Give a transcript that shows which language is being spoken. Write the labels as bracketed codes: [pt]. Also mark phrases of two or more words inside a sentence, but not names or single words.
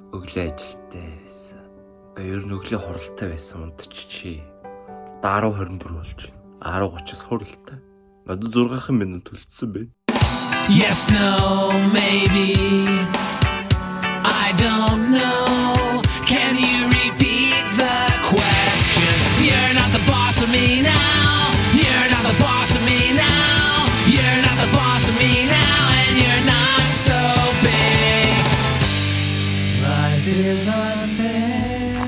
[mn] өглөө ажилттай байсан. Ер нь өглөө хуралтай байсан унтчихъя. 10:24 болж байна. 10:30-с хуралтай. Надад 6 минут үлдсэн байна. [en] Yes, no, maybe. I don't know. Can you repeat the question? You're not the boss of me now. You're not the boss of me now. You're not the boss of me now. And you're not so big. Life is unfair.